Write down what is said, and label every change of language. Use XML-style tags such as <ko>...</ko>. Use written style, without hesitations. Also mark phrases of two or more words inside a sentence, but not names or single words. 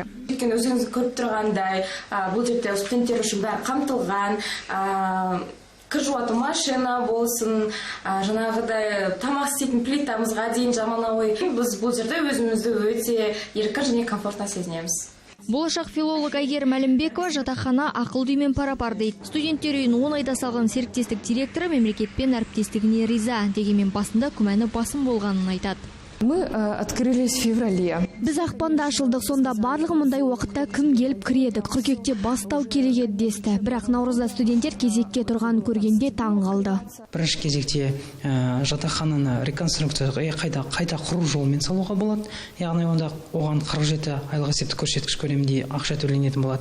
<kk>Өзіңіз көріп тұрғандай, бұл жерде студенттер үшін бәрі қамтылған, кір жуатын машина болсын, жаңағыдай тамақ істейтін плитамызға дейін заманауи. Біз бұл жерде өзімізді өте еркін және комфортно сезінеміз. Болашақ филолог Әйгерім Әлімбекова жатақхана ақылды үймен пара-пар дейді. Студенттер үйін 10 айда салған серіктестік директоры мемлекетпен әріптестігіне риза, дегенмен басында күмәні басым болғанын айтады.</kk> <ru>Мы открылись в феврале.</ru> <kk>Біз ақпанда ашылдық, сонда барлығы мұндай уақытта кім келіп кіреді, қыркүйекте бастау керек еді десті. Бірақ наурызда студенттер кезекке тұрғанын көргенде таң қалды. Бірінші кезекте жатақхананы реконструкцияға қайта құру жолымен салуға болады. Яғни онда оған 47 айлық есептік көрсеткіш көлемінде ақша төленетін болады.</kk>